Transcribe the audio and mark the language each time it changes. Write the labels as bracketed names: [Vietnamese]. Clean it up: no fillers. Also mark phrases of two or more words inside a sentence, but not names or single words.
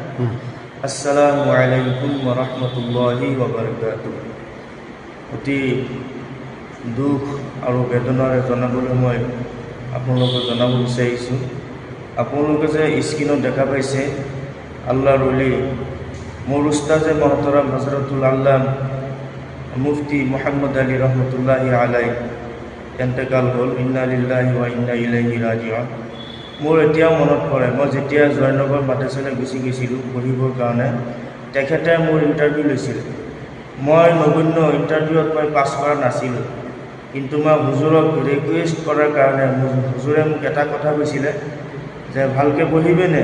[Arabic] السلام عليكم ورحمة الله وبركاته. [Assamese] অতি দুখ আৰু বেদনাৰে জনাবলৈ মই আপোনালোকক জনাব বিচাৰিছোঁ। আপোনালোকে যে স্ক্ৰীণত দেখা পাইছে আল্লাহৰ ওলি মোৰ উস্তাদে মহতৰম হজৰতুল আল্লাহ মুফতি মুহাম্মদ আলী [Arabic] رحمة الله عليه [Assamese] এন্তেকাল হ'ল। [Arabic] إنا لله وإنا إليه راجعون. [Assamese] মোৰ এতিয়াও মনত পৰে, মই যেতিয়া জয়নগৰ মাদ্ৰাছালৈ গুচি গৈছিলোঁ পঢ়িবৰ কাৰণে, তেখেতে মোৰ ইণ্টাৰভিউ লৈছিল। মই নগণ্য ইণ্টাৰভিউত মই পাছ কৰা নাছিলোঁ, কিন্তু মই হুজুৰক ৰিকুৱেষ্ট কৰাৰ কাৰণে হুজুৰে মোক এটা কথা কৈছিলে যে ভালকৈ পঢ়িবিনে?